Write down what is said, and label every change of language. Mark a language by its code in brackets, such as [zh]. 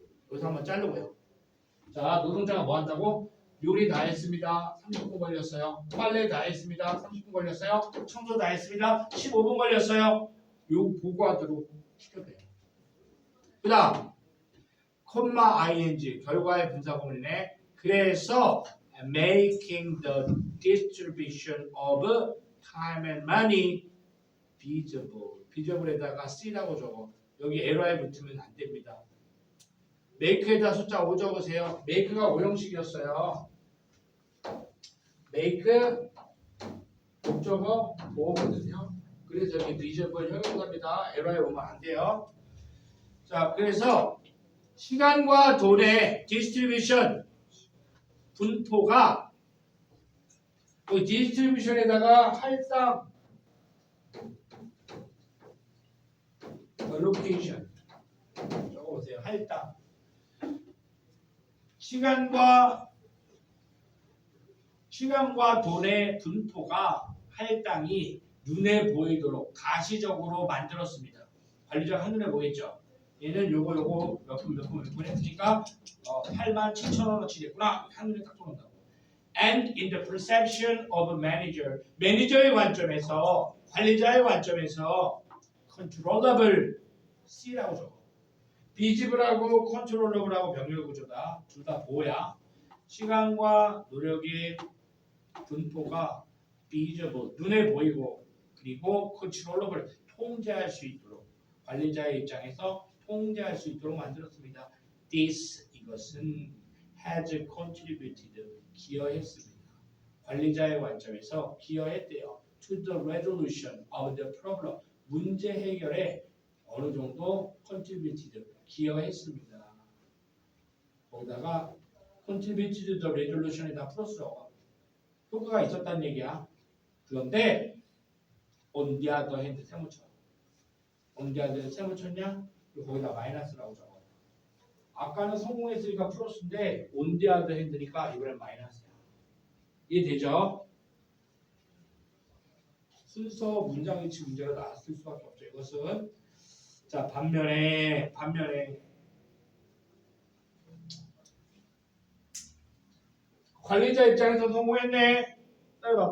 [ko] 여기서 한번 자르고요. 자, 노동자가 뭐 한다고? 요리 다 했습니다. 30분 걸렸어요. 빨래 다 했습니다. 30분 걸렸어요. 청소 다 했습니다. 15분 걸렸어요. 요 보고하도록 시켜줘요. 그 다음 콤마 ing 결과의 분사구문이네. 그래서 [en] making the distribution of time and money visible. [ko] visible에다가 C라고 적어. 여기 LI 붙으면 안 됩니다. make에다 숫자 5 적으세요. make가 5형식이었어요. make 목적어 5거든요. 그래서 여기 visible 형용사입니다. LI 오면 안 돼요. 자, 그래서 시간과 돈의 distribution 분포가 그 디스트리뷰션에다가 할당 allocation 적어보세요. 할당 시간과 돈의 분포가 할당이 눈에 보이도록 가시적으로 만들었습니다. 관리자가 한눈에 보겠죠. 얘는 요거 몇 분 했으니까 87,000원어치 됐구나. 한눈에 딱 들어온다고. [en] And in the perception of a manager, [ko] 매니저의 관점에서, 관리자의 관점에서 [en] controllable C라고 적어. [ko] visible하고 controllable하고 병렬 구조다. 둘 다 뭐야? 시간과 노력의 분포가 visible, 눈에 보이고 그리고 controllable, 통제할 수 있도록 관리자의 입장에서 통제할 수 있도록 만들었습니다. [en] This, [ko] 이것은 [en] has contributed, [ko] 기여했습니다. 관리자의 관점에서 기여했대요. [en] To the resolution of the problem. [ko] 문제 해결에 어느 정도 contributed, 기여했습니다. 거기다가 [en] contributed to the resolution [ko] 에 다 플러스라고 효과가 있었다는 얘기야. [en] 그런데 on the other hand [ko] 세모쳐. [en] on the other hand [ko] 세모쳤냐? 거기다 마이너스라고 적어. 아까는 성공했으니까 플러스인데 [en] on the other hand [ko] 니까 이번엔 마이너스야. 이해되죠? 순서 문장 위치 문제가 나왔을 수밖에 없죠. 이것은 자 반면에 관리자 입장에서 성공했네. 따라봐.